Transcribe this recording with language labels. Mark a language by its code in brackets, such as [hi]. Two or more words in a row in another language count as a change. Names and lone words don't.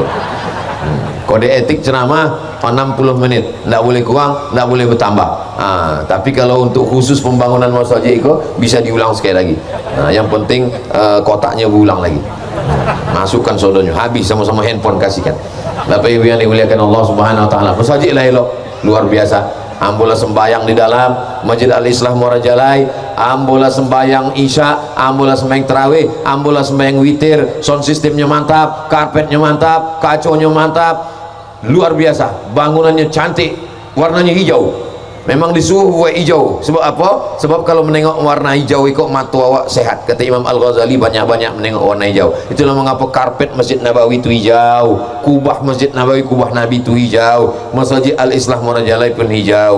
[id] Kode etik ceramah 60 menit, tidak boleh kurang, tidak boleh bertambah. Tapi kalau untuk khusus pembangunan masjid itu bisa diulang sekali lagi. Yang penting kotaknya berulang lagi. Masukkan sodonya, habis sama-sama handphone kasihkan. Bapak Ibu yang dimuliakan Allah [ar] سبحانه وتعالى, [min] masjid lah elok, luar biasa. Ambolah sembahyang di dalam Masjid Al-Islah Muara Jalai, ambolah sembahyang Isya, ambolah sembahyang Tarawih, ambolah sembahyang witir. [id] Sound sistemnya mantap, karpetnya mantap, kaconya mantap, luar biasa. Bangunannya cantik, warnanya hijau. Memang disuruh hijau. Sebab apa? Sebab kalau menengok warna hijau itu mata awak sehat. Kata Imam Al-Ghazali, banyak-banyak menengok warna hijau. Itulah mengapa karpet Masjid Nabawi itu hijau, kubah Masjid Nabawi, kubah Nabi itu hijau, Masjid Al-Islah Muara Jalai pun hijau.